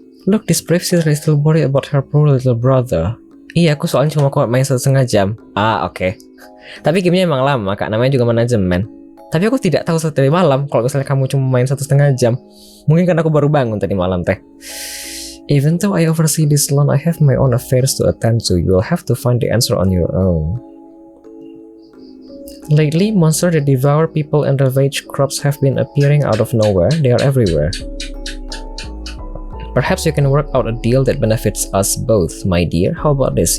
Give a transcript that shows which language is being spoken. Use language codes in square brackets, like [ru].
[en] Look, this brave sister is still worried about her poor little brother. [id] Iya, aku soalnya cuma kuat main 1,5 jam. Oke. Tapi gamenya emang lama, kak. Namanya juga manajemen. Tapi aku tidak tahu tadi malam kalau misalnya kamu cuma main 1,5 jam. Mungkin karena aku baru bangun tadi malam teh. [en] Even though I oversee this land, I have my own affairs to attend to. You'll have to find the answer on your own. Lately, monsters that devour people and ravage crops have been appearing out of nowhere. They are everywhere. Perhaps you can work out a deal that benefits us both, my dear. How about this?